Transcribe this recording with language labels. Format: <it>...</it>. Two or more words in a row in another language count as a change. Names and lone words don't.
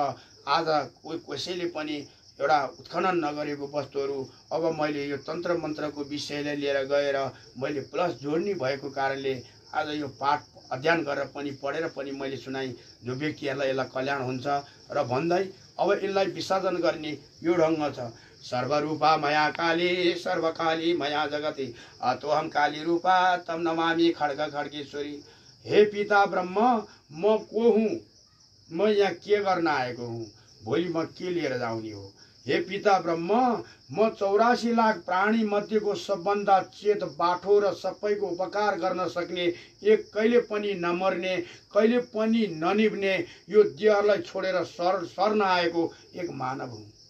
<ne>आज कसैले पनि एउटा उत्खनन नगरेको वस्तुहरू अब मैले यो तन्त्र मन्त्रको विषयलाई लिएर गएर मैले प्लस जोड्ने भएको कारणले आज यो पाठ अध्ययन गरेर पनि पढेर पनि मैले सुनाएँ, जो व्यक्तिहरूलाई यसलाई कल्याण हुन्छ र भन्दै अब यसलाई विसर्जन गर्ने यो ढङ्ग छ।</ne> <sa>सर्वरूपा मया काली सर्वकाली मया जगति अतोहम काली रूपा तम नमामि खड्ग खड्गेश्वरी।</sa> <ne>हे पिता ब्रह्म, म को हुँ? म यहाँ के गर्न आएको हुँ? भोलि म के लिएर जाउने हो? हे पिता ब्रह्म, म 84 लाख प्राणी मध्येको सबभन्दा चेत बाठो र सबैको उपकार गर्न सक्ने, एक कहिले पनि नमर्ने कहिले पनि ननिभ्ने यो देहलाई छोडेर सर्न आएको एक मानव हुँ।</ne>